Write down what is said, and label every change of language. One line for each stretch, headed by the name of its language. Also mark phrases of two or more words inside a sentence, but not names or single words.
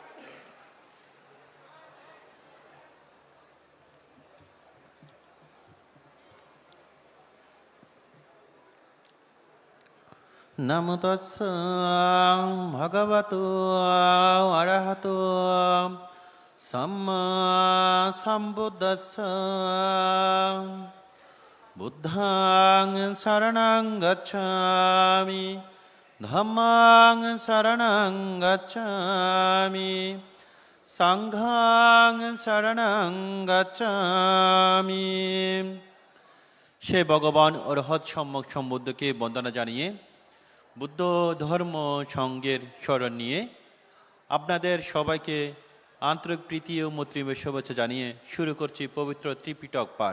Pali: নমো তস্য ভগবতো অরহতো সম্মা সম্বুদ্ধস্য। বুদ্ধাং শরণং গচ্ছামি, ধম্মাং শরণং গচ্ছামি, সংঘাং শরণং গচ্ছামি।
Bangla: সে ভগবান অরহৎ সম্যক সম্বুদ্ধকে বন্দনা জানিয়ে বুদ্ধ ধর্ম সঙ্গের স্মরণ নিয়ে আপনাদের সবাইকে আন্তরিক প্রীতি ও মৈত্রীময় শুভেচ্ছা জানিয়ে শুরু করছি পবিত্র ত্রিপিটক পাঠ।